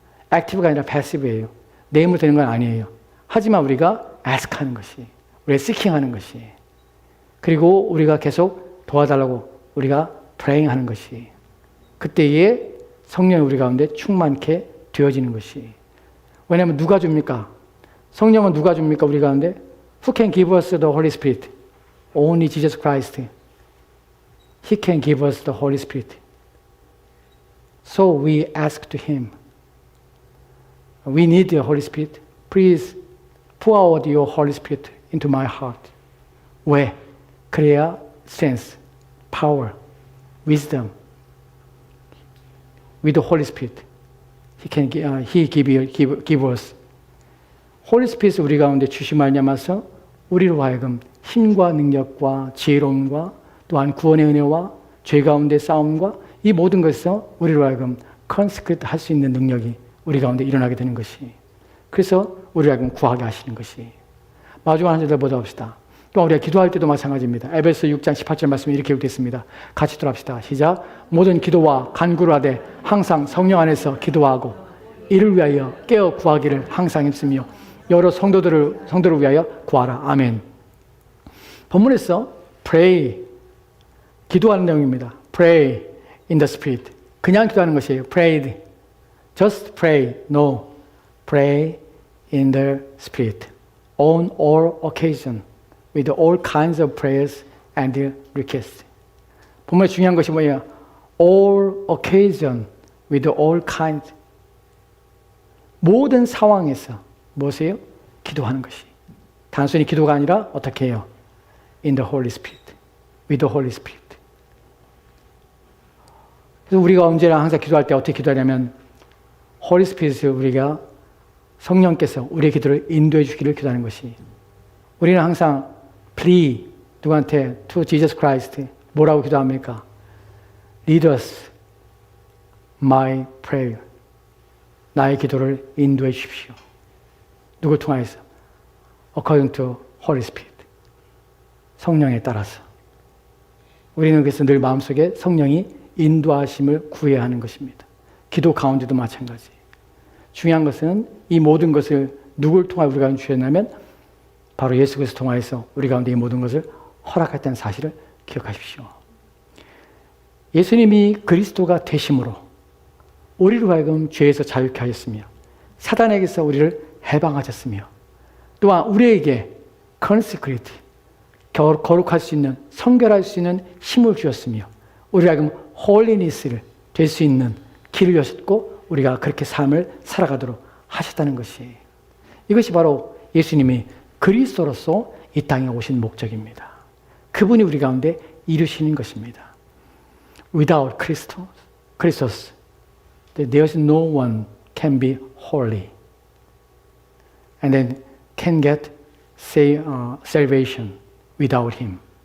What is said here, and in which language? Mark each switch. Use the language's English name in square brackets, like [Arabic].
[Korean] 액티브가 아니라 패시브예요. 내 힘으로 되는 건 아니에요. 하지만 우리가 ask하는 것이, 우리가 seeking하는 것이, 그리고 우리가 계속 도와달라고 우리가 praying하는 것이, 그때에 성령이 우리 가운데 충만케 되어지는 것이. 왜냐하면 누가 줍니까? 성령은 누가 줍니까? 우리 가운데? [English] Who can give us the Holy Spirit? Only Jesus Christ. He can give us the Holy Spirit. So we ask to Him. We need the Holy Spirit. Please pour out your Holy Spirit into my heart. [Korean] 왜? 그래야 [English] sense, power, wisdom. With the Holy Spirit, He give us. [Korean] Holy Spirit 우리 가운데 주시 말미암아서 우리로 하여금 힘과 능력과 지혜로움과 또한 구원의 은혜와 죄 가운데 싸움과 이 모든 것에서 우리로 하여금 컨스크리트 할 수 있는 능력이 우리 가운데 일어나게 되는 것이. 그래서 우리로 하여금 구하게 하시는 것이. 마지막 한 절을 보다 봅시다. 또 우리가 기도할 때도 마찬가지입니다. 에베소 6장 18절 말씀이 이렇게 되어 있습니다. 같이 돌아갑시다. 시작. 모든 기도와 간구를 하되 항상 성령 안에서 기도하고 이를 위하여 깨어 구하기를 항상 힘쓰며 여러 성도를 위하여 구하라. 아멘. 본문에서 pray, 기도하는 내용입니다. [English] pray in the spirit. [Korean] 그냥 기도하는 것이에요. [English] prayed. just pray. No. pray in the spirit. on all occasion. with all kinds of prayers and requests. [Korean] 본문에 중요한 것이 뭐예요? [English] all occasion, with all kinds. [Korean] 모든 상황에서 무엇이에요? 기도하는 것이. 단순히 기도가 아니라 어떻게 해요? [English] In the Holy Spirit, with the Holy Spirit. [Korean] 그래서 우리가 언제나 항상 기도할 때 어떻게 기도하냐면 Holy Spirit을 우리가 성령께서 우리의 기도를 인도해 주기를 기도하는 것이. 우리는 항상 plea, 누구한테? [English] To Jesus Christ. [Korean] 뭐라고 기도합니까? [English] Lead us, my prayer. [Korean] 나의 기도를 인도해 주십시오. 누구 통하여서? [English] According to Holy Spirit. [Korean] 성령에 따라서. 우리는 그래서 늘 마음속에 성령이 인도하심을 구해야 하는 것입니다. 기도 가운데도 마찬가지. 중요한 것은 이 모든 것을 누구를 통하여 우리가 주셨냐면 바로 예수 그리스도 통하여서 우리 가운데 이 모든 것을 허락했다는 사실을 기억하십시오. 예수님이 그리스도가 되심으로 우리로 하여금 죄에서 자유케 하셨으며 사단에게서 우리를 해방하셨으며 또한 우리에게 consecrate, 거룩할 수 있는, 성결할 수 있는 힘을 주셨으며 우리가 지금 홀리니스를 될 수 있는 길을 여셨고 우리가 그렇게 삶을 살아가도록 하셨다는 것이, 이것이 바로 예수님이 그리스도로서 이 땅에 오신 목적입니다. 그분이 우리 가운데 이루시는 것입니다. [English] Without Christos, there is no one can be holy and then can get salvation without Him.